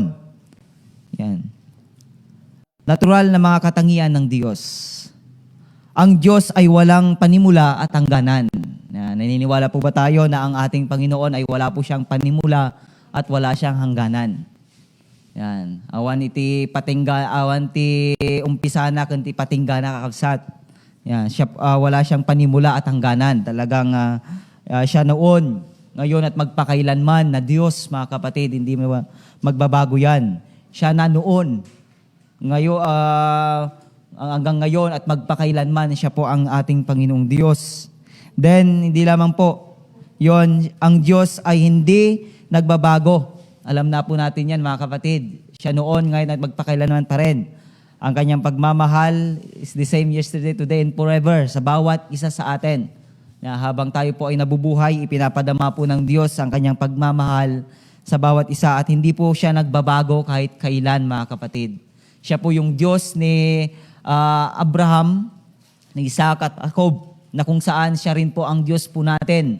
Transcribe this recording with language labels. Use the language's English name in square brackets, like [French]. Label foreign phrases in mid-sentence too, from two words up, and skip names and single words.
[Filipino] Yan. Natural na mga katangian ng Diyos. Ang Diyos ay walang panimula at hangganan. Naniniwala po ba tayo na ang ating Panginoon ay wala po siyang panimula at wala siyang hangganan? Yan. [Iloko] Awan iti umpisana kanti patinggana kakabsat. [Filipino] Yan. Wala siyang panimula at hangganan. Talagang siya noon, ngayon at magpakailanman na Diyos, mga kapatid, hindi magbabago yan. Siya na noon, ngayon, hanggang ngayon at magpakailanman, siya po ang ating Panginoong Diyos. Then, hindi lamang po, yon, ang Diyos ay hindi nagbabago. Alam na po natin yan, mga kapatid. Siya noon, ngayon at magpakailanman pa rin. Ang kanyang pagmamahal [English] is the same yesterday, today, and forever [Filipino] sa bawat isa sa atin. Na habang tayo po ay nabubuhay, ipinapadama po ng Diyos ang kanyang pagmamahal sa bawat isa at hindi po siya nagbabago kahit kailan, mga kapatid. Siya po yung Diyos ni Abraham, ni Isaac at Jacob, na kung saan siya rin po ang Diyos po natin.